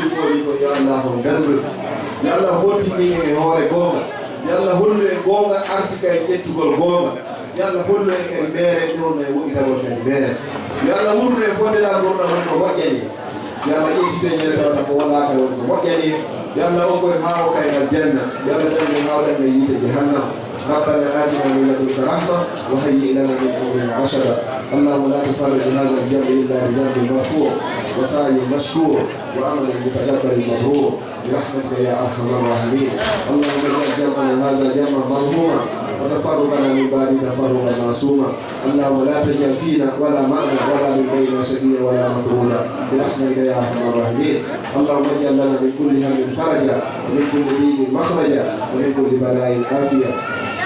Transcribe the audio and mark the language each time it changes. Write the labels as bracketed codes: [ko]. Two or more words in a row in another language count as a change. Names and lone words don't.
[ff] kooni ko yo allah o dandu yo allah fottini e hoore goonga yo allah hollu e goonga arsika e ƴettugol goonga yo allah hollu en en meere ɗon e woɗitagol en meere yo allah wurno e fondeɗa gonɗa won ko moƴƴani yo allah ƴettide ñande tawata ko waɗaka won ko moƴƴani yo allah on koye haawo kay aljanna yo allah danni hawɗan e yiite jahannam [ar] ربنا آتنا من لدنك رحمة وهيئ لنا من أمرنا رشدا اللهم لا تفرج هذا الجمع إلا بذنب مغفور وسعي مشكور وعمل متقبل مبرور برحمتك يا أرحم الراحمين اللهم اجعل جمعنا هذا جمعا مرحوما وتفرقنا من بعد تفرقا معصوما اللهم لا تجعل فينا ولا معنا ولا من بيننا شقيا ولا مطرودا برحمتك يا ارحم الراحمين اللهم اجعل لنا من كل هم فرجا ومن كل دين مخرجا ومن كل بلاء عافيه